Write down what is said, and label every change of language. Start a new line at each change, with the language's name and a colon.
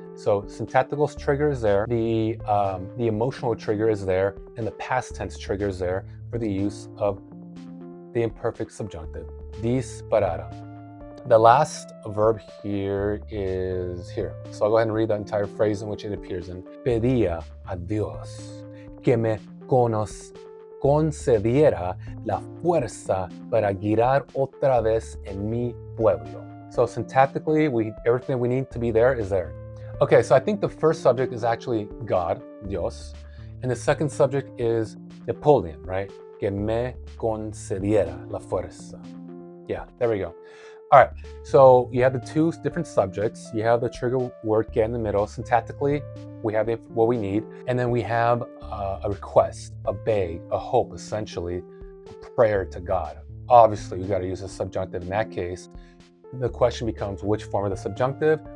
English: So syntactical trigger is there, the emotional trigger is there, and the past tense trigger is there for the use of the imperfect subjunctive. Disparara. The last verb here is here. So I'll go ahead and read the entire phrase in which it appears in.
Spanish: Pedía a Dios que me concediera la fuerza para girar otra vez en mi pueblo.
English: So syntactically, everything we need to be there is there. Okay, so I think the first subject is actually God, Dios, and the second subject is Napoleon, right?
Spanish: Que me concediera la fuerza.
English: Yeah, there we go. All right, so you have the two different subjects. You have the trigger word get in the middle. Syntactically, we have what we need. And then we have a request, a beg, a hope, essentially, a prayer to God. Obviously, we got to use a subjunctive in that case. The question becomes which form of the subjunctive.